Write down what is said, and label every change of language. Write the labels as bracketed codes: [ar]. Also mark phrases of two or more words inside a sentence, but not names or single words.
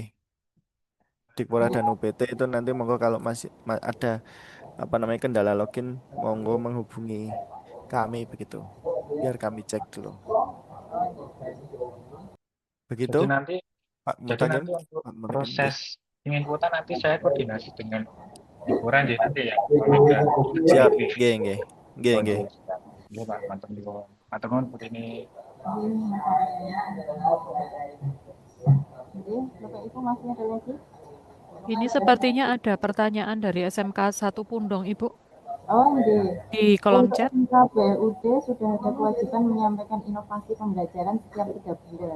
[id] Dikpora dan UPT itu nanti monggo kalau masih ada apa namanya kendala login monggo menghubungi kami begitu biar kami cek dulu begitu Jadi nanti Pak Jadi Mutakin nanti untuk Pak Mutakin nggih. proses ingin kuota nanti saya koordinasi dengan Ibu Randy nanti ya, kalau udah Siap JDP. [jv] nggih nggih nggih [id] Oh nggih iya, siap. Iya Pak, mantap nih Pak. Mantap nuwun Bu ini. Jadi Bapak Ibu masih ada lagi? Ini sepertinya ada pertanyaan dari SMK 1 Pundong, Ibu, Oh iya. di kolom Untuk chat. MKBUD sudah ada kewajiban menyampaikan inovasi pembelajaran setiap 3 bulan.